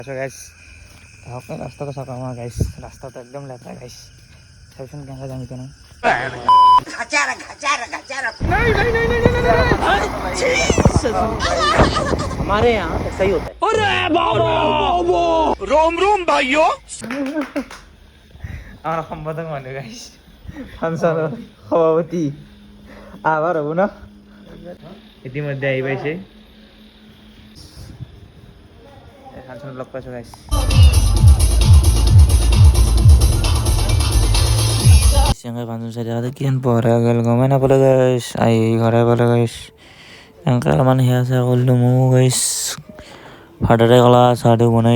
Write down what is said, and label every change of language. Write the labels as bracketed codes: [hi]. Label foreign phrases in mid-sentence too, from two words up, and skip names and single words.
[as] গাইছ ৰাস্তাটো চাওঁ আমাৰ গাইছ ৰাস্তাটো একদম লেতেৰা গাইছ চাবিচোন কেনেকৈ যাম এতিয়া [hi] हमारे यहाँ ऐसा ही होता है। [as] আমাৰ সম্পাদক মানুহ গাইছ ফাংচনৰ সভাপতি আভাৰ হ'ব ন ইতিমধ্যে আহি পাইছে ফাংচনত লগ পাইছোঁ গাইছ এনেকৈ ফাংচন চাই থাকোঁতে কিমান পহৰা গ'ল গমেই নাপালোঁ গাইছ আহি ঘৰে পালোঁ গাইছ এনেকৈ অলপমান সেয়া চেয়া কৰিলোঁ ময়ো গাইছ ফাদাৰে ক'লা চাহটো বনাই